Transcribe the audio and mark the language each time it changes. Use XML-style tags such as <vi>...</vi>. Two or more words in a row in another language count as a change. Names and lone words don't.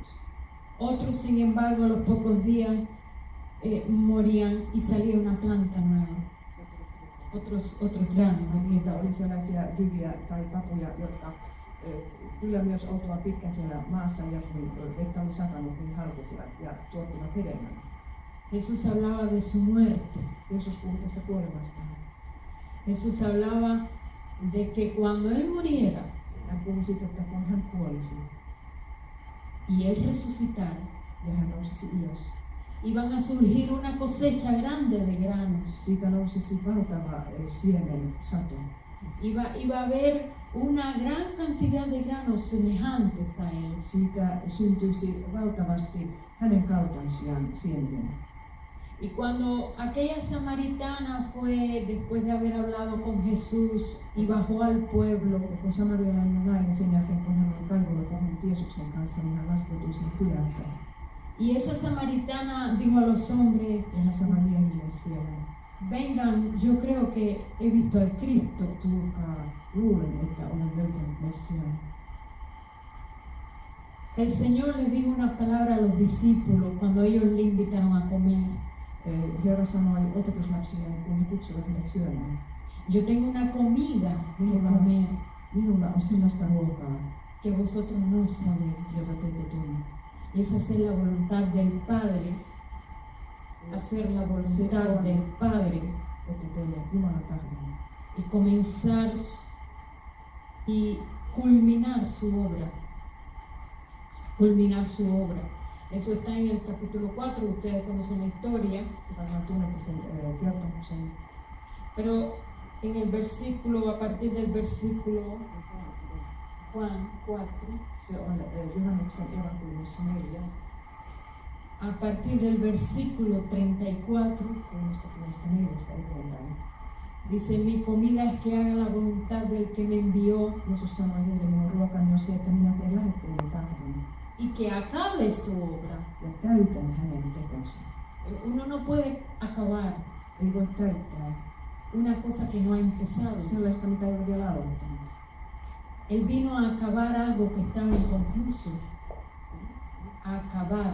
<es>Otros, sin embargo, a los pocos días morían y salía una planta nueva. Otros granos.</es> <fi>Niitä oli sellaisia jyviä tai papuja, jotka kyllä myös oltua pitkän siellä maassa ja kun vettä oli satanut, niin halkesivat ja tuottivat hedelmän.</fi> <es>Jesús hablaba de su muerte.</es> <fi>Jeesus puhui tässä kuolemastaan.</fi> <es>Jesús hablaba de que cuando Él muriera</es> <fi>Hän puhui siitä, että kun hän kuolisi</fi> <es>y Él resucitara,</es> <fi>ja hän nousisi ylös,</fi> <es>iban a surgir una cosecha grande de granos.</es> <fi>siitä nousisi valtava siemen sato.</fi> <es>Iba a haber una gran cantidad de granos semejantes a Él.</es> <fi>Siitä syntyisi valtavasti hänen kaltaisiaan sienten.</fi> <es>Y cuando aquella samaritana fue, después de haber hablado con Jesús y bajó al pueblo,</es> <fi>Kun samarialainen nainen sen jälkeen, kun hän oli kaivolla puhunut Jeesuksen kanssa, niin hän laskeutui sinne kylänsä.</fi> <es>y esa samaritana dijo a los hombres,</es> <fi>Ja hän sanoi miehille siellä,</fi> <es>vengan, yo creo que he visto al Cristo.</es> <fi>tulkaa, luulen, että olen löytänyt Messiaan.</fi> <es>El Señor les dijo una palabra a los discípulos cuando ellos le invitaron a comer.</es> <fi>Herra sanoi opetuslapsille, kun he kutsuvat hänet syömään.</fi> <es>Yo tengo una comida que comer</es> <fi>Minulla on sellaista ruokaa,</fi> <es>que vosotros no sabéis.</es> <fi>jota te ette tunne.</fi> <es>Y es hacer la voluntad del Padre. Hacer la voluntad del Padre.</es> <fi>Että teille Jumalan tahdon.</fi> <es>Y comenzar y culminar su obra. Culminar su obra. Eso está en el capítulo 4, ustedes conocen la historia,</es> <fi>Varmaan tunnette sen kertomuksen.</fi> <es>pero en el versículo, a partir del versículo Juan 4,</es> <fi>Se on Johanneksen evankeliumissa 4,</fi> <es>a partir del versículo 34,</es> <fi>34 eteenpäin.</fi> <es>dice, mi comida es que haga la voluntad del que me envió</es> <fi>Jeesus sanoi heille, minun ruokani on se, että minä teen lähettäjäni tahdon</fi> <es>y que acabe su obra.</es> <fi>ja täytän hänen tekonsa.</fi> <es>Uno no puede acabar</es> <fi>Ei voi täyttää</fi> <es>una cosa que no ha empezado.</es> <fi>sellaista, mitä ei ole vielä aloittanut.</fi> <es>Él vino a acabar algo que estaba inconcluso. A acabar</es>